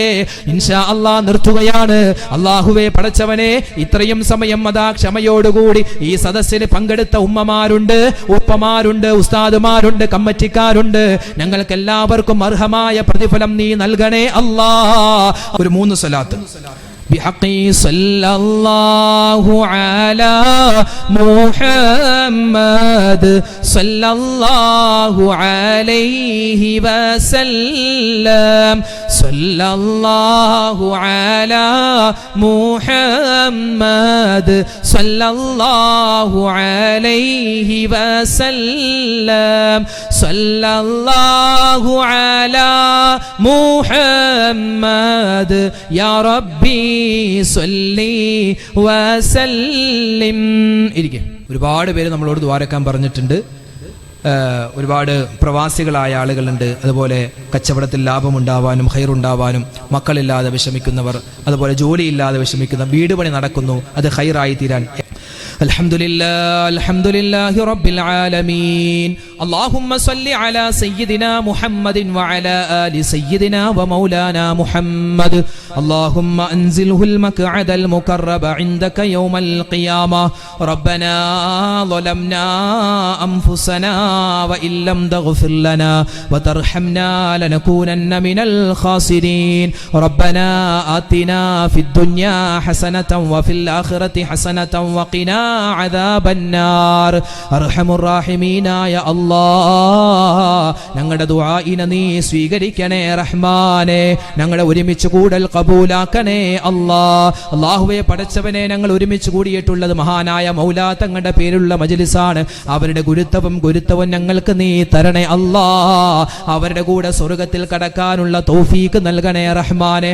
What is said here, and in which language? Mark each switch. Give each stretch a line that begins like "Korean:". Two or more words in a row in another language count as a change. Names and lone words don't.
Arabic: إن شاء الله
Malayalam: നിർത്തുകയാണ്. അല്ലാഹുവേ പടച്ചവനെ, ഇത്രയും സമയം അതാ ക്ഷമയോടുകൂടി ഈ സദസ്സിൽ പങ്കെടുത്ത ഉമ്മമാരുണ്ട്, ഉപ്പമാരുണ്ട്, ഉസ്താദുമാരുണ്ട്, കമ്മിറ്റിക്കാരുണ്ട്. ഞങ്ങൾക്ക് എല്ലാവർക്കും അർഹമായ പ്രതിഫലം നീ നൽകണേ അല്ലാഹ്. ഒരു 3 സ്വലാത്ത്.
Arabic: بحقي صلى الله على محمد صلى الله عليه وسلم صلى الله على محمد صلى الله عليه وسلم صلى الله على محمد يا ربي
Malayalam: ഒരുപാട് പേര് നമ്മളോട് ദ്വാരക്കാൻ പറഞ്ഞിട്ടുണ്ട്. ഒരുപാട് പ്രവാസികളായ ആളുകളുണ്ട്. അതുപോലെ കച്ചവടത്തിൽ ലാഭമുണ്ടാവാനും ഖൈറുണ്ടാവാനും, മക്കളില്ലാതെ വിഷമിക്കുന്നവർ, അതുപോലെ ജോലിയില്ലാതെ വിഷമിക്കുന്ന, വീട് പണി നടക്കുന്നു, അത് ഖൈറായി തീരാൻ
Arabic: الحمد لله رب العالمين. اللهم صل على سيدنا محمد وعلى آل سيدنا ومولانا محمد. اللهم أنزله المقعد المقرب عندك يوم القيامة. ربنا ظلمنا أنفسنا وإن لم تغفر لنا وترحمنا لنكونن من الخاسرين. ربنا آتنا في الدنيا حسنة وفي الآخرة حسنة وقنا عذاب النار. أرحم الراحمين يا الله,
Malayalam: ഞങ്ങളുടെ ദുആഇനെ നീ സ്വീകരിക്കണേ റഹ്മാനെ. ഞങ്ങളെ ഒരുമിച്ച് കൂടൽ കബൂലാക്കണേ അല്ലാഹുവേ. പടച്ചവനെ, ഞങ്ങൾ ഒരുമിച്ച് കൂടിയിട്ടുള്ളത് മഹാനായ മൗലാ തങ്ങളുടെ പേരുള്ള മജ്ലിസാണ്. അവരുടെ ഗുരുത്വവും ഞങ്ങൾക്ക് നീ തരണേ അവരുടെ കൂടെ സ്വർഗ്ഗത്തിൽ കടക്കാനുള്ള തൗഫീക്ക് നൽകണേ റഹ്മാനെ.